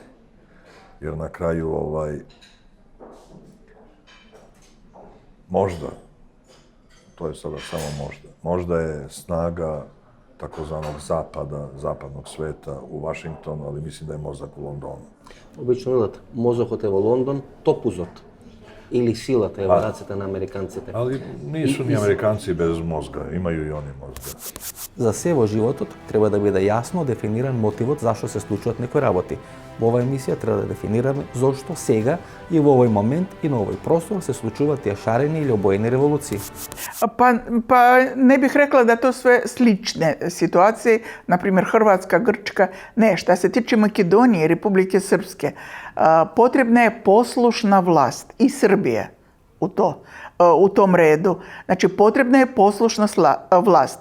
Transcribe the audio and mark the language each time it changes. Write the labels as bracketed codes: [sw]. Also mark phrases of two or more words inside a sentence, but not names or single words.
[sr] Jer na kraju, možda, to je sada samo možda je snaga takozvanog zapada, zapadnog sveta u Vašingtonu, ali mislim da je mozak u Londonu. [mk] Обично велат, мозокот е во Лондон, топузот или силата е во рацете на американците. [sr] Ali nisu ni Amerikanci bez mozga, imaju i oni mozga. [mk] За се во животот треба да биде јасно дефиниран мотивот зашто се случуваат некои работи. Во оваа емисија треба да дефинираме зошто сега и во овој момент и на овој простор се случуваат тие шарени или обоени револуции. [sr] Pa ne bih rekla da to sve slične situacije, na primjer Hrvatska, Grčka, ne, šta se tiče Makedonije i Republike Srpske, potrebna je poslušna vlast i Srbije u tom redu. Znači, potrebna je poslušna vlast.